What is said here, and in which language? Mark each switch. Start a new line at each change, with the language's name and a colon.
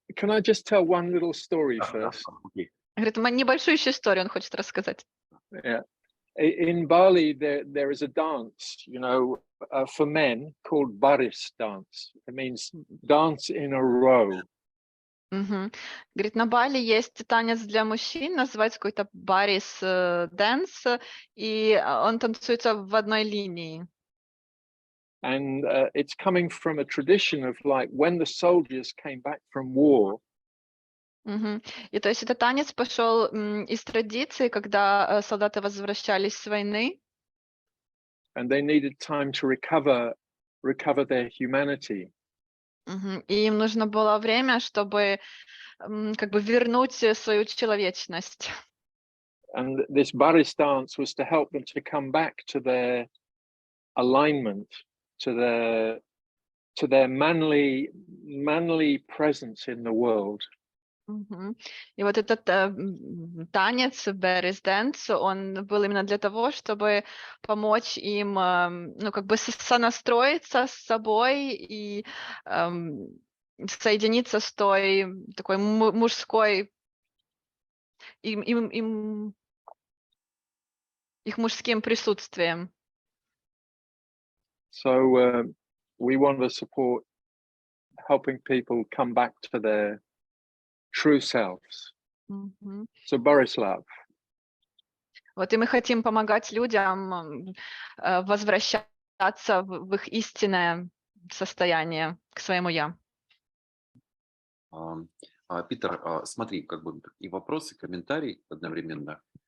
English: Can I just tell one little story first?
Russian: Говорит, небольшую еще историю он хочет рассказать.
English: Yeah. In Bali, there is a dance, you know, for men called baris dance. It means dance in a row.
Russian: Говорит, на Бали есть танец для мужчин, называется какой-то барис дэнс, и он танцуется в одной линии.
English: And it's coming from a tradition of like when the soldiers came back from war.
Russian: И то есть этот танец пошел из традиции, когда солдаты возвращались с войны.
English: And they needed time to recover their humanity.
Russian: И им нужно было время, чтобы как бы вернуть свою человечность.
English: And this baris dance was to help them to come back to their alignment, to their manly presence in the world.
Russian: И вот этот танец, Barry's Dance, он был именно для того, чтобы помочь им, ну, как бы сонастроиться с собой и соединиться с той такой мужской, их мужским присутствием.
English: So we want to support helping people come back to their true selves. So Borislav.
Russian: Вот и мы хотим помогать людям возвращаться в их истинное состояние, к своему «я». Питер, смотри, как бы и вопрос, и комментарий одновременно.